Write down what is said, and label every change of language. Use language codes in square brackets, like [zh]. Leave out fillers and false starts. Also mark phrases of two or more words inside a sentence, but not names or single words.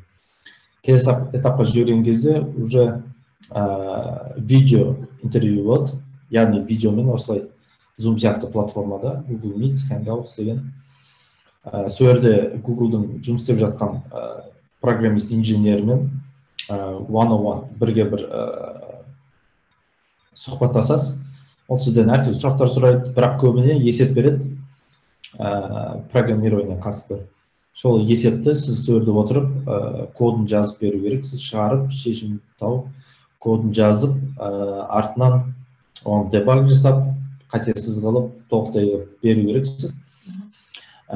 [kk] Келесі этапқа жіберген кезде уже видео интервью болады, яғни видеомен осылай Zoom сияқты платформада, Google Meet, Hangouts деген. Сол жерде Google-дың жұмыс істеп жатқан программист инженермен one-on-one бірге бір сұхбаттасасыз. Ол сізден әртүрлі сұрақтар сұрайды, бірақ көбіне есеп береді программированиеге қатысты. Сол есепті сіз сол жерде отырып кодын жазып беру керек, сіз шығарып, шешім тауып, кодын жазып, артынан оны дебаг жасап, қатесіз қылып, тоқтай беру керексіз.